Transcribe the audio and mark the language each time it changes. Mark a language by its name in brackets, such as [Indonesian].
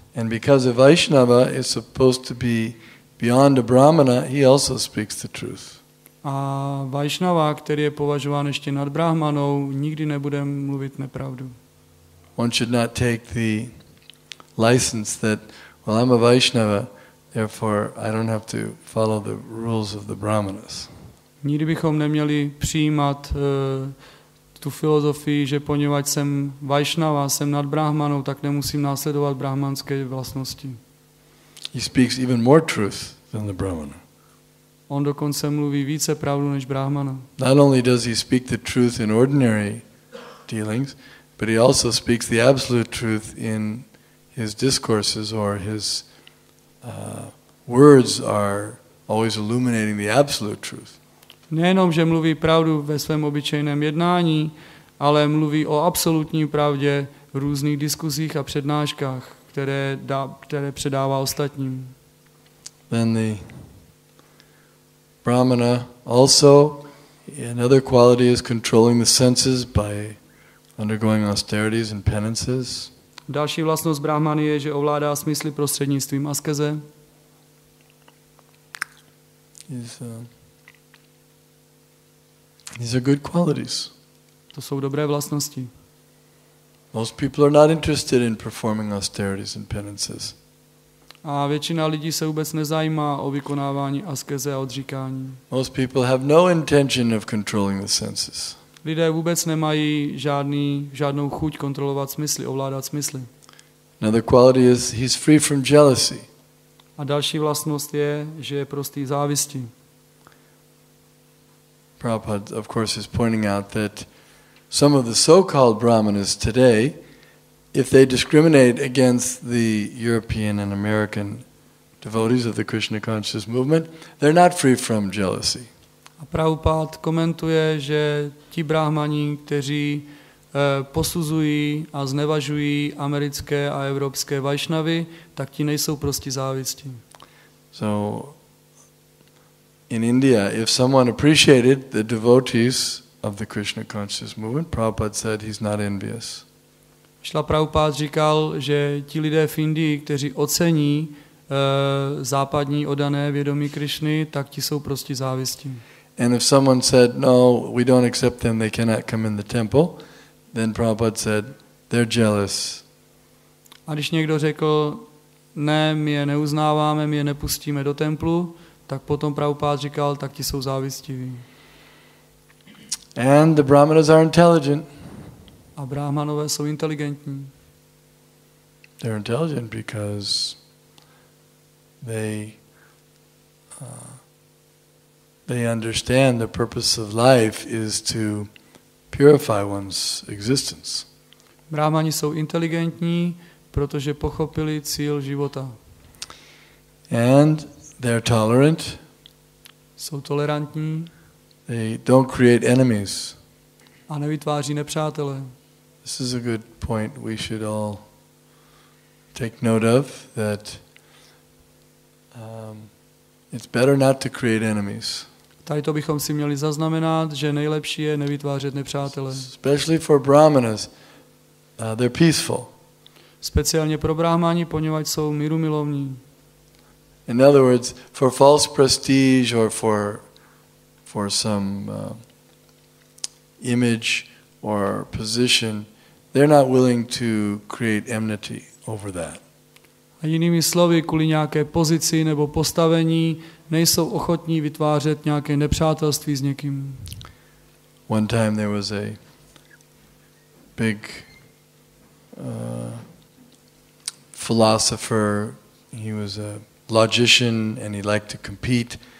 [English] And because a Vaishnava is supposed to be beyond a brahmana, he also speaks the truth. [Czech] A Vaishnava, který je považován ještě nad brahmanou, nikdy nebude mluvit nepravdu. [English] One should not take the license that, well, I'm a Vaishnava, therefore I don't have to follow the rules of the brahmanas. [Czech] Nikdy bychom neměli přijímat tu filozofii, že poněvadž jsem Vaishnava, jsem nad brahmanou, tak nemusím následovat brahmanské vlastnosti. [English] He speaks even more truth than the brahmana. [Czech] On dokonce mluví více pravdu než brahmana. [English] Not only does he speak the truth in ordinary dealings, but he also speaks the absolute truth in his discourses, or his words are always illuminating the absolute truth. [Czech] Nejenom, že mluví pravdu ve svém obyčejném jednání, ale mluví o absolutní pravdě v různých diskuzích a přednáškách, které předává ostatním. [English] Then the brahmana also, another quality is controlling the senses by undergoing austerities and penances. [Czech] Další vlastnost brahmany je, že ovládá smysly prostřednictvím askeze. [English] These are good qualities. [Czech] To jsou dobré vlastnosti. [English] Most people are not interested in performing austerities and penances. [Czech] A většina lidí se vůbec nezajímá o vykonávání askeze a odříkání. [English] Most people have no intention of controlling the senses. [Czech] Lidé vůbec nemají žádnou chuť kontrolovat smysly, ovládat smysly. [English] Another quality is he's free from jealousy. [Czech] A další vlastnost je, že je prostý závisti. [English] Prabhupada, of course, is pointing out that some of the so-called brahmanas today, if they discriminate against the European and American devotees of the Krishna conscious movement, they're not free from jealousy. [Czech] A Prabhupada komentuje, že ti brahmani, kteří posuzují a znevažují americké a evropské vajšnavy, tak ti nejsou prostě závisti. [English] So in India, if someone appreciated the devotees of the Krishna conscious movement, Prabhupada said he's not envious. [Czech] Šla Prabhupád říkal, že ti lidé v Indii, kteří ocení západní oddané vědomí Krišny, tak ti jsou prostě závisti. [English] And if someone said, no, we don't accept them, they cannot come in the temple, then Prabhupada said, they're jealous. [Czech] A když někdo řekl, ne, my je neuznáváme, my je nepustíme do templu, tak potom Prabhupád říkal, tak ti jsou závistiví. [English] And the Brahmanas are intelligent. [Czech] A brahmanové jsou inteligentní. [English] They're intelligent because they understand the purpose of life is to purify one's existence. [Czech] Brahmani jsou inteligentní, protože pochopili cíl života. [English] And they're tolerant. [Czech] Jsou tolerantní. [English] They don't create enemies. [Czech] A nevytváří nepřátele. [English] This is a good point we should all take note of, that it's better not to create enemies. [Czech] Tady to bychom si měli zaznamenat, že nejlepší je nevytvářet nepřátele. [English] Especially for Brahmanas, they're peaceful. [Czech] Speciálně pro brahmani, poněvadž jsou mírumilovní. [English] In other words, for false prestige or for some image or position, they're not willing to create enmity over that. [Czech] A jinými slovy, kvůli nějaké pozici nebo postavení nejsou ochotní vytvářet nějaké nepřátelství s někým. [English] One time there was a big philosopher. He was a logician and he liked to compete.